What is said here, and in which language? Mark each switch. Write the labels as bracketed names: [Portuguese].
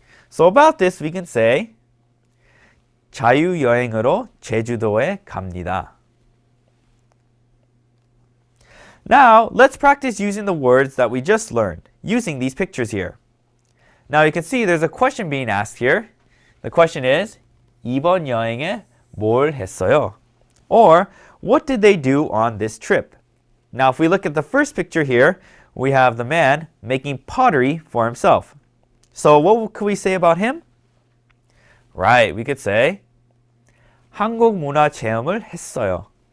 [English] So about this we can say [Korean] 자유여행으로 제주도에 갑니다. [English] Now let's practice using the words that we just learned, using these pictures here. Now you can see there's a question being asked here. The question is [Korean] 이번 여행에 뭘 했어요? [English] Or what did they do on this trip? Now if we look at the first picture here, we have the man making pottery for himself. So what could we say about him? Right, we could say [Korean] 한국 문화 체험을 했어요.